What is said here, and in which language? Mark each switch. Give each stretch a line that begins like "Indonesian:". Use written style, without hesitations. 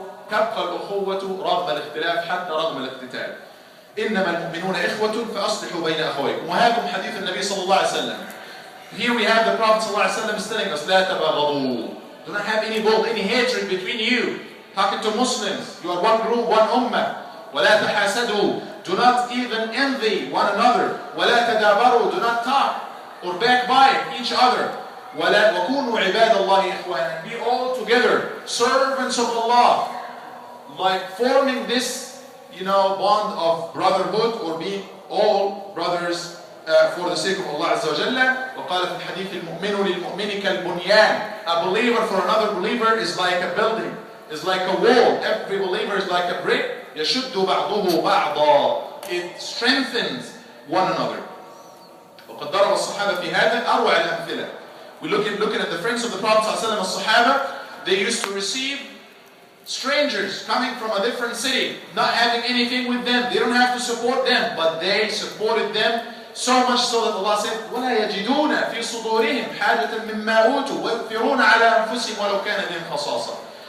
Arabic: تبقى الأخوة رغم الاختلاف حتى رغم الاقتتال. إنما المؤمنون إخوة فأصلحوا بين أخويكم. وهذا حديث النبي صلى الله عليه وسلم.
English: Here we have the Prophet صلى الله عليه وسلم is telling us
Arabic: لا تباغضوا.
English: Do not have any hatred between you. Talking to Muslims. You are one group, one ummah.
Arabic: ولا تحاسدوا.
English: Do not even envy one another.
Arabic: ولا تدابروا.
English: Do not talk or backbite each other.
Arabic: وكونوا عباد الله إخوانا.
English: Be all together servants of Allah, like forming this bond of brotherhood, or being all brothers for the sake of Allah Azza wa Jalla.
Arabic: وقال في الحديث المؤمن للمؤمن كالبنيان.
English: A believer for another believer is like a building, is like a wall. Every believer is like a brick.
Arabic: يشد بعضه بعضا.
English: It strengthens one another.
Arabic: وقد ضرب الصحابة في هذا أروع الأمثلة.
English: We looking at the friends of the Prophet ﷺ, الصحابة, they used to receive strangers coming from a different city, not having anything with them. They don't have to support them, but they supported them so much so that Allah said,
Arabic: وَلَا يَجِدُونَ فِي صُدُورِهِمْ حَاجَةً مِمَّا أُوتُوا وَيُؤْثِرُونَ عَلَى أَنفُسِهِمْ وَلَوْ كَانَ بِهِمْ خَصَاصَةٌ.